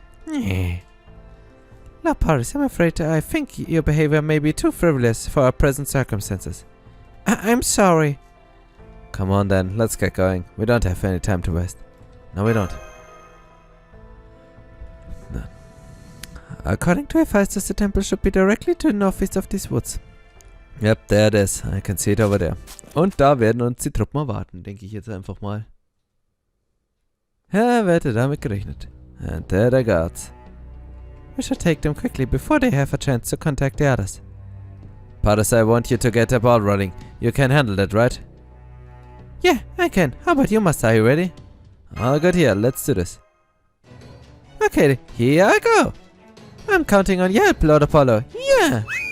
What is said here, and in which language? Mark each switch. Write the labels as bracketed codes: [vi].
[en] No, Paris, I'm afraid I think your behavior may be too frivolous for our present circumstances. I'm sorry. Come on then, let's get going. We don't have any time to waste. No, we don't. No. According to Hephaestus, the temple should be directly to the northeast of these woods. Yep, there it is. I can see it over there. [de] Und da werden uns die Truppen erwarten, denke ich jetzt einfach mal. Ja, wer hätte damit gerechnet? [en] And there they guards. We should take them quickly before they have a chance to contact the others. Paris, I want you to get the ball rolling. You can handle that, right? Yeah, I can. How about you, Master? Are you ready? All good here. Let's do this. Okay, here I go. I'm counting on your help, Lord Apollo. Yeah.